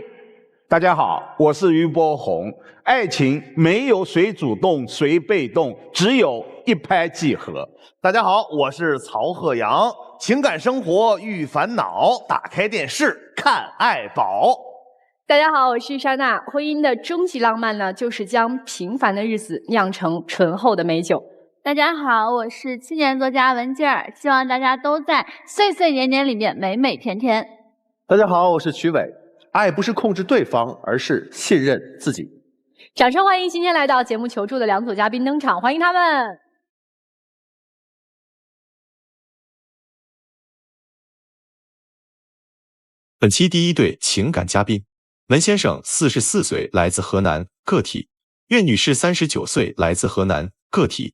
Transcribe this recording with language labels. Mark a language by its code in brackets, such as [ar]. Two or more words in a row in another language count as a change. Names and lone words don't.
[zh] 大家好，我是俞伯洪。爱情沒有誰主動誰被動，只有一拍即合。大家好，我是曹賀陽。情感生活遇煩惱，打開電視看愛寶。大家好，我是莎娜。婚姻的終極浪漫呢，就是將平凡的日子釀成醇厚的美酒。大家好，我是青年作家文静儿，希望大家都在岁岁年年里面美美甜甜。大家好，我是曲伟。爱不是控制对方，而是信任自己。掌声歡迎今天來到節目求助的兩組嘉賓登場，歡迎他們。本期第一對情感嘉賓，文先生44歲，來自河南，個體；苑女士39歲，來自河南，個體。